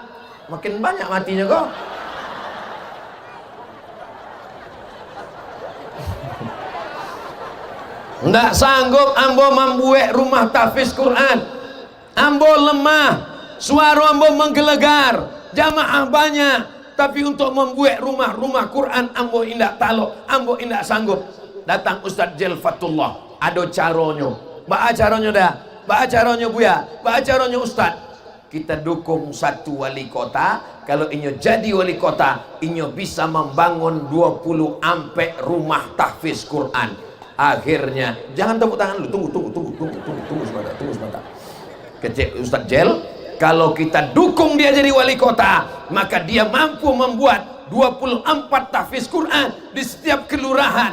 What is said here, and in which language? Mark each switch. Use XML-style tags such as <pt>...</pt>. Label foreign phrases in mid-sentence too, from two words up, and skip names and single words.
<min>Makin banyak matinya kok. Ndak sanggup ambo membuat rumah tahfiz Quran. Ambo lemah, suara ambo menggelegar, jamaah banyak, tapi untuk membuat rumah Quran ambo indak talo, ambo indak sanggup. Datang Ustadz Jelfatullah, ada caronyo, ba caronyo dah, ba caronyo buya, ba caronyo Ustadz. Kita dukung satu wali kota, kalau inyo jadi wali kota, inyo bisa membangun 20 ampe rumah tahfiz Quran.</min> <id>Akhirnya, jangan tepuk tangan lu, tunggu sebentar. Kecil Ustadz Jel, kalau kita dukung dia jadi wali kota, maka dia mampu membuat 24 tahfiz Quran di setiap kelurahan.</id>